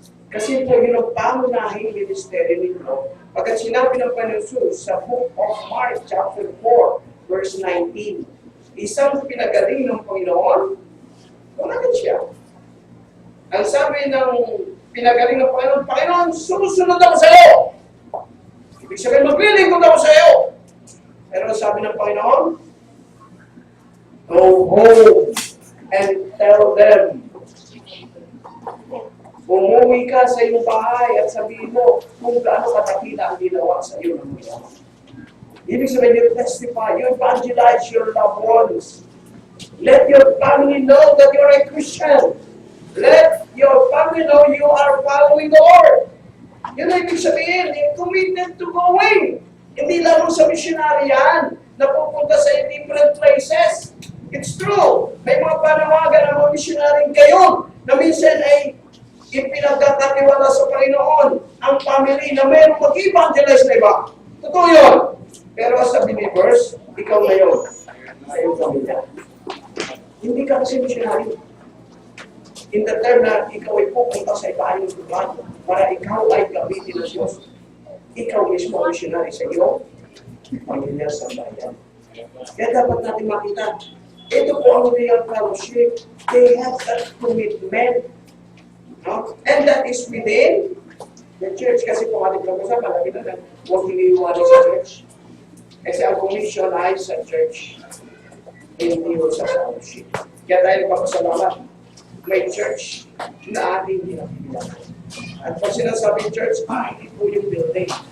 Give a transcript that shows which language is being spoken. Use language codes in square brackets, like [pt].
[tl] Kasi po yun ang pangunahing ministeryo nito. Pagkat sinabi ng Panginoon Jesus sa book of Mark chapter 4 verse 19, isang pinagaling ng Panginoon, tumagan siya. Ang sabi ng pinagaling ng Panginoon, Panginoon, susunod ako sa iyo. Ibig sabihin, maglilingkod ako sa iyo. Pero sabi ng Panginoon, [en] go home and tell them. [tl] Umuwi ka sa iyong bahay at sabihin mo kung gaano katakila ang ginawa sa iyo ng mga. Ibig sabihin, [en] you testify, you evangelize your loved ones. Let your family know that you're a Christian. Let your family know you are following the Lord. [tl] Yun ang ibig sabihin, [en] committed to going. [tl] Hindi lang sa missionary yan, na pupunta sa different places. [en] It's true. [tl] May mga panawagan ng mga missionary kayo na minsan ay ipinagkakatiwala sa Panginoon ang family na mayroong mag-evangelize na iba. Totoo yun. Pero sa believers, ikaw ngayon, sa iyong pamilya. Hindi ka kasi missionary. In the term na ikaw ay pupunta sa ibahay ng lugar para ikaw ay gamitin ng Diyos. Ikaw mismo ang missionary sa iyo, pamilya sa bayan. Kaya dapat natin makita, ito po ang real fellowship. [en] They have that commitment. No? And that is within the church. [tl] Kasi kung ating pag-usapan, malaki na huwag hinihiwalay sa church. Kasi ang commission ay sa church. Hindi ho sa fellowship. Kaya tayo nagpapasalamat. May church na ating ginagawa. At pag sinasabing church, hindi po yung building.